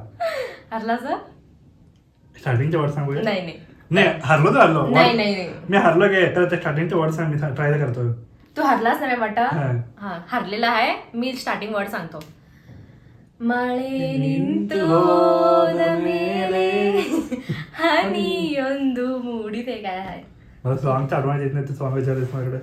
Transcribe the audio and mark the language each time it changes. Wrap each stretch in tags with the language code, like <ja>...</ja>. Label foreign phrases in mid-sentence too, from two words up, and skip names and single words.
<mr>हरला सर. स्टार्टिंगच्या वर्ड सांगू. नाही नाही नाही हरलो तर हरलो. नाही नाही नाही. मी हरलो काय तर ते स्टार्टिंगचे वर्ड सांग. मी ट्राय करतो. तू हरलाच नाही वाटत. हा. हा हरलेला आहे. मी स्टार्टिंग वर्ड सांगतो.</mr> <kn>ಮಳೆ ನಿಂತು ಹೋದ ಮೇಲೆ ಹನಿಯೊಂದು ಮೂಡಿದೆ.</kn> <mr>काय आहे? मला सॉंगचा आठवण येत नाही. ते सॉंग विचारायचं माझ्याकडे.</mr>